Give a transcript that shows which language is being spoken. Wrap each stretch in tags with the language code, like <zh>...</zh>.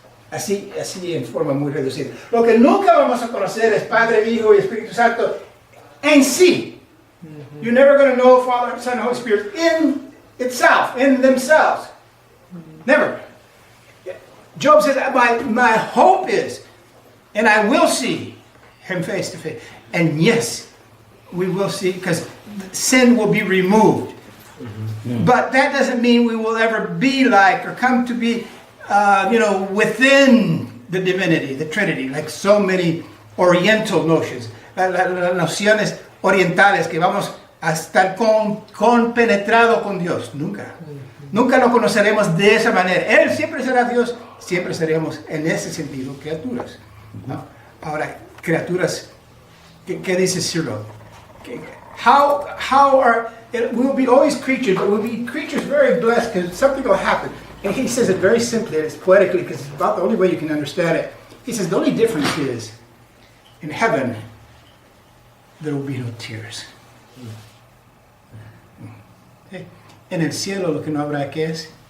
<es>Así en forma muy reducida. Lo que nunca vamos a conocer es Padre, Hijo y Espíritu Santo en sí.</es> <en>You're never going to know Father, Son, and Holy Spirit in itself, in themselves. Never. Job says, my hope is, and I will see him face to face. And yes, we will see, because sin will be removed. But that doesn't mean we will ever be like or come to be, within the divinity, the Trinity, like so many Oriental notions.</en> <es>Las nociones orientales que vamos a estar compenetrado con Dios. Nunca. Nunca lo conoceremos de esa manera. Él siempre será Dios, siempre seremos en ese sentido criaturas. ¿No? Ahora, criaturas, ¿qué dice Cyril?</es> <en>How are, we will be always creatures, but we'll be creatures very blessed because something will happen. And he says it very simply, it's poetically, because it's about the only way you can understand it. He says the only difference is, in heaven, there will be no tears. Okay?</en> <es>En el cielo lo que no habrá, ¿qué es?</es>